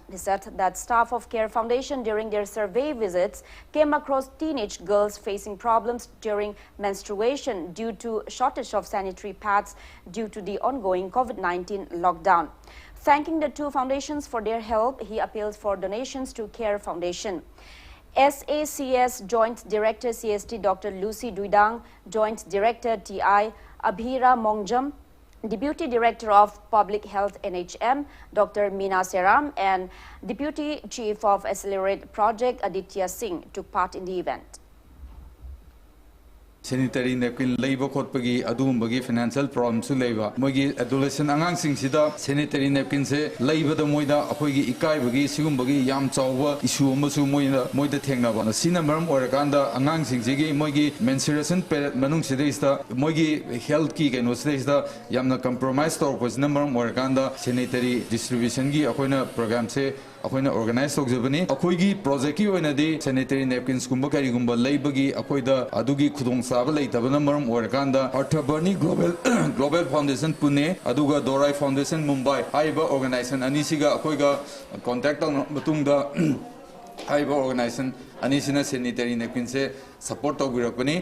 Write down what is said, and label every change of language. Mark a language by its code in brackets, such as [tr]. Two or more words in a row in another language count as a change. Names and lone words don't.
[en] He said that staff of CARE Foundation during their survey visits came across teenage girls facing problems during menstruation due to shortage of sanitary pads due to the ongoing COVID-19 lockdown. Thanking the two foundations for their help, he appeals for donations to CARE Foundation. SACS Joint Director CST Dr. Lucy Duidang, Joint Director TI Abhira Mongjam, Deputy Director of Public Health NHM Dr. Meena Seram and Deputy Chief of Accelerate Project Aditya Singh took part in the event. Sanitary napkin [mni] labor khotpagi adumagi [en] financial problems [mni] labor mogi adolescent angang singsida [en] sanitary napkin [mni] se labor da moida akoigi ikai bagi sigumbagi yam chawwa issue amasu moida thengnaba sina maram orakanda angang singsigi mogi [en] menstruation period [mni] manung sidaista mogi health ki keno sidaista yamna compromise torpos namaram orakanda [en] sanitary distribution [mni] gi akoina program se akoina organize tokjabani akoigi project ki oinadi [en] sanitary napkins [mni] kumba kari gumba laibagi akoida adugi khudong saba leitabana maram orakanda Atharvani Global Foundation Pune aduga Dorai Foundation Mumbai haiba organization anisiga akoiga contact matungda haiba organization anisina [en] sanitary napkins [mni] se support tawbirakani.